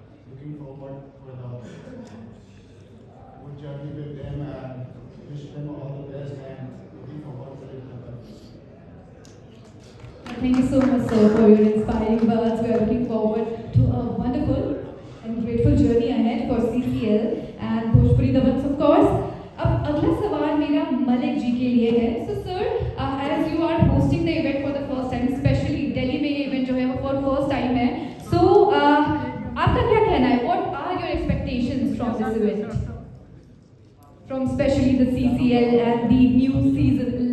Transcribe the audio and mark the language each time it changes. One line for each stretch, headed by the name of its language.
English: Looking forward for the good journey with them and wish them all the best and looking forward for it. Thank you so much sir for your inspiring words. We are looking forward to a wonderful and grateful journey ahead for CCL and Bhojpuri Dabang's of course.
Hindi: अब अगला सवाल मेरा मलिक जी के लिए है।
English: So sir, as you are hosting the event for the first time, especially
Hindi: Delhi में ये event जो है वो
English: for first time है।
Hindi: So आपका क्या कहना है?
English: What are your expectations from this event? From especially the CCL and the new season